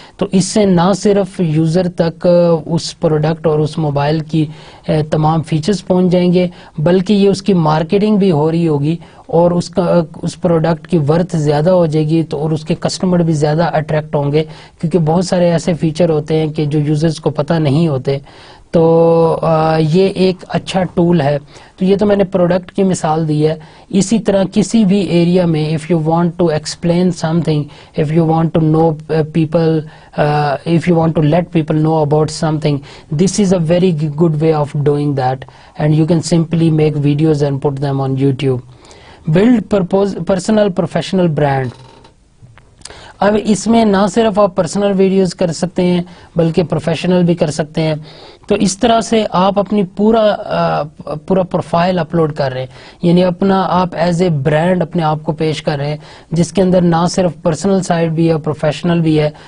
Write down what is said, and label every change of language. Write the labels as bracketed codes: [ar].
[ur] تو اس سے نہ صرف یوزر تک اس پروڈکٹ اور اس موبائل کی تمام فیچرز پہنچ جائیں گے، بلکہ یہ اس کی مارکیٹنگ بھی ہو رہی ہوگی اور اس پروڈکٹ کی ورتھ زیادہ ہو جائے گی، تو اور اس کے کسٹمر بھی زیادہ اٹریکٹ ہوں گے، کیونکہ بہت سارے ایسے فیچر ہوتے ہیں کہ جو یوزرز کو پتہ نہیں ہوتے. تو یہ ایک اچھا ٹول ہے. تو یہ تو میں نے پروڈکٹ کی مثال دی ہے. اسی طرح کسی بھی ایریا میں [en] if you want to explain something, if you want to know people, if you want to let people know about something, this is a very good way of doing that, and you can simply make videos and put them on YouTube. Build personal professional brand. [ur] اب اس میں نہ صرف آپ personal videos کر سکتے ہیں بلکہ professional بھی کر سکتے ہیں. تو اس طرح سے آپ اپنی پورا پروفائل اپلوڈ کر رہے ہیں، یعنی آپ ایز اے برانڈ اپنے آپ کو پیش کر رہے ہیں، جس کے اندر نہ صرف پرسنل سائڈ بھی ہے، پروفیشنل بھی ہے.